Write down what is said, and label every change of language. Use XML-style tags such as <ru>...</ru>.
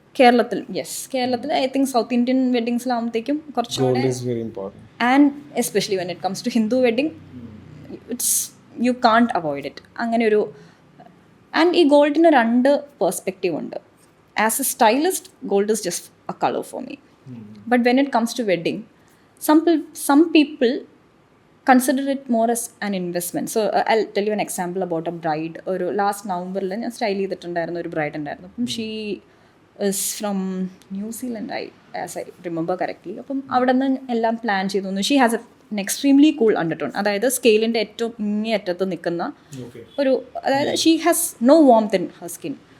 <en>കേരളത്തിൽ I think South Indian വെഡ്ഡിങ്സിലാകുമ്പോഴത്തേക്കും കുറച്ചുകൂടെ, and especially when it comes to Hindu wedding, it's you can't avoid it.</en> <ml>അങ്ങനെ ഒരു, and ഈ ഗോൾഡിന് 2 perspective ഉണ്ട്.</ml> <en>As a stylist, gold is just a colour for me. But when it comes to wedding, some people consider it more as an investment. So I'll tell you an example about a bride.</en> <ml>ഒരു last നവംബറിൽ ഞാൻ style ചെയ്തിട്ടുണ്ടായിരുന്ന ഒരു bride ഉണ്ടായിരുന്നു. അപ്പം</ml> <en>She is from New Zealand, as I remember correctly.</en> <ml>അപ്പം അവിടെ നിന്ന് എല്ലാം പ്ലാൻ ചെയ്തു തന്നു.</ml> <en>she has an extremely cool undertone,</en> <ml>അതായത് സ്കെയിലിൻ്റെ ഏറ്റവും ഇങ്ങേ അറ്റത്ത് നിൽക്കുന്ന ഒരു, അതായത്</ml> <en>She has no warmth in her skin.</en>